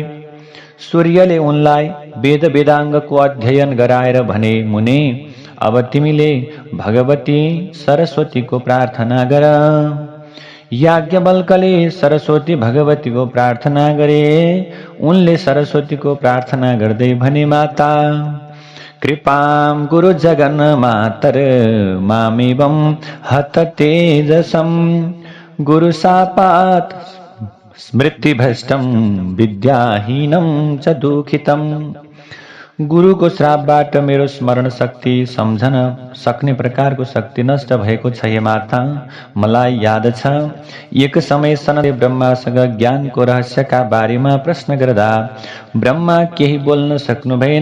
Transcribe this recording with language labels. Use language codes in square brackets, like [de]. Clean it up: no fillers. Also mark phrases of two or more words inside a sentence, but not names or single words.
[ne] सूर्यले उनलाई वेद वेदाङ्गको अध्ययन गराएर भने, मुने, अब तिमीले भगवती सरस्वतीको प्रार्थना गर। याज्ञवल्क्यले सरस्वती भगवतीको प्रार्थना गरे। उनले सरस्वतीको प्रार्थना गर्दै भने, [sa] माता कृपां गुरु जगन्मातर मामेवं हत तेजसं गुरु शापात् स्मृतिभ्रष्टं विद्याहीनं च दुःखितं [ne] गुरुको श्रापबाट मेरो स्मरण शक्ति सम्झन सक्ने प्रकारको शक्ति नष्ट भएको छ हे माता। मलाई याद छ एक समय सनदले ब्रह्मासँग ज्ञानको रहस्यका बारेमा प्रश्न गर्दा ब्रह्मा केही बोल्न सक्नु भएन।